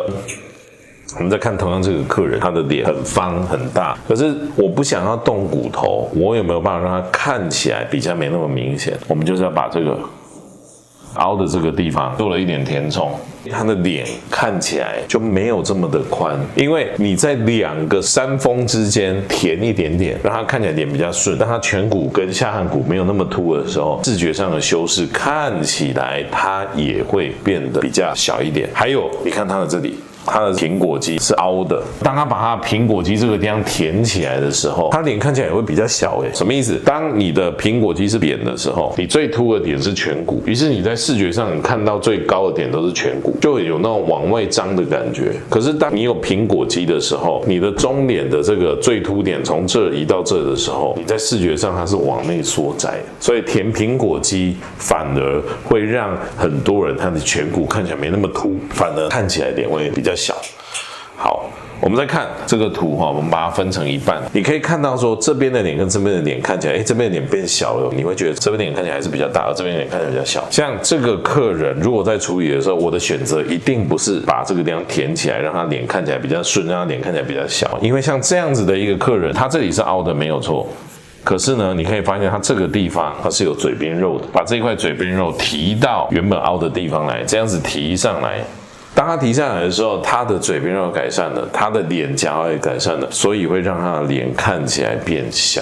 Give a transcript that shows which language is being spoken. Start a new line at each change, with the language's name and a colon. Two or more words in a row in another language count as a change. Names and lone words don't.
Chinese: 我們再看同樣這個客人，他的臉很方很大，可是我不想要動骨頭，我有沒有辦法讓他看起來比較沒那麼明顯？我們就是要把這個凹的這個地方做了一點填充，他的臉看起來就沒有這麼的寬，因為你在2個山峰之間填一點點，讓他看起來臉比較順，當他顴骨跟下頜骨沒有那麼凸的時候，視覺上的修飾看起來它也會變得比較小一點。還有，你看他的這裡。他的蘋果肌是凹的，當他把他的蘋果肌這個地方填起來的時候，他臉看起来也會比較小。什麼意思？當你的蘋果肌是扁的時候，你最凸的點是顴骨，於是你在視覺上你看到最高的點都是顴骨，就會有那種往外張的感覺。可是當你有蘋果肌的時候，你的中臉的這個最凸點從這移到這的時候，你在視覺上它是往內縮窄，所以填蘋果肌反而會讓很多人他的顴骨看起來沒那麼凸，反而看起來臉會比較小。好，我們再看這個圖我們把它分成一半，你可以看到說這邊的臉跟這邊的臉看起來，這邊的臉變小了，你會覺得這邊的臉看起來還是比較大，而這邊的臉看起來比較小。像這個客人如果在處理的時候，我的選擇一定不是把這個地方填起來，讓他臉看起來比較順，讓他臉看起來比較小，因為像這樣子的一個客人，他這裡是凹的沒有錯。可是呢，你可以發現它這個地方它是有嘴邊肉的，把這一塊嘴邊肉提到原本凹的地方來，這樣子提上來。當他提上來的時候，他的嘴邊肉改善了，他的臉頰也改善了，所以會讓他的臉看起來變小。